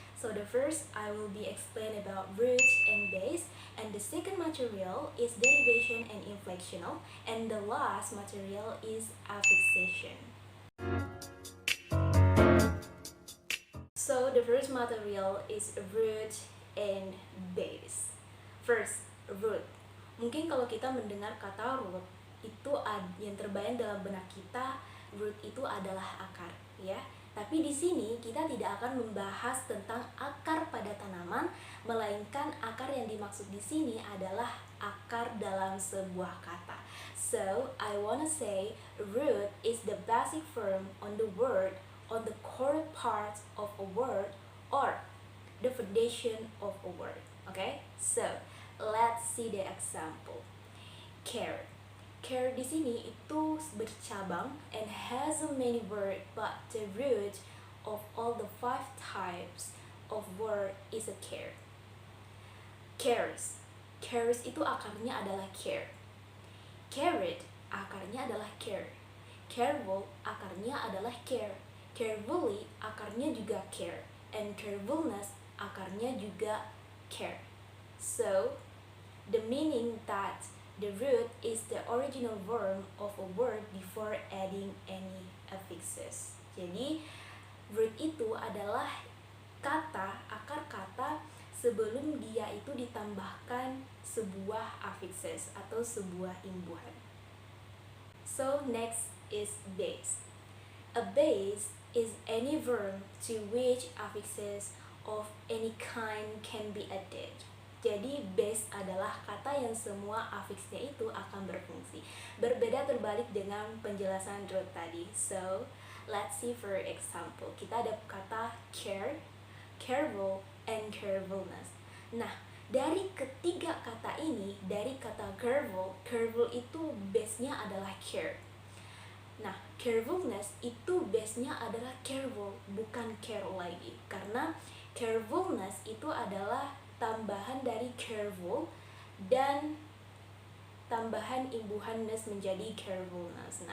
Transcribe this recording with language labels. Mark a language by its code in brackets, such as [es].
[en] So the first I will be explain about root and base, and the second material is derivation and inflectional, and the last material is affixation. So the first material is root and base. First, root. [id] Mungkin kalau kita mendengar kata root, itu yang terbayang dalam benak kita, root itu adalah akar, ya. Tapi di sini kita tidak akan membahas tentang akar pada tanaman, melainkan akar yang dimaksud di sini adalah akar dalam sebuah kata. [en] So, I wanna say root is the basic form on the word, on the core part of a word, or the foundation of a word. Okay? So, let's see the example. Care. Care [id] di sini itu bercabang [en] and has a many word, but the root of all the 5 types of word is a care. Cares. [id] Cares itu akarnya adalah care. Carrot akarnya adalah care. Careful akarnya adalah care. Carefully akarnya juga care. And carefulness akarnya juga care. [en] So, the meaning that the root is the original form of a word before adding any affixes. [id] Jadi, root itu adalah kata, akar kata sebelum dia itu ditambahkan sebuah affixes atau sebuah imbuhan. [en] So, next is base. A base is any verb to which affixes of any kind can be added. [id] Jadi base adalah kata yang semua affixnya itu akan berfungsi. Berbeda terbalik dengan penjelasan root tadi. [en] So, let's see for example. [id] Kita ada kata care, careful, and carefulness. Nah, dari ketiga kata ini, dari kata careful, careful itu base-nya adalah care. Nah, carefulness itu base-nya adalah careful, bukan care lagi. Karena carefulness itu adalah tambahan dari careful dan tambahan imbuhan-ness menjadi carefulness.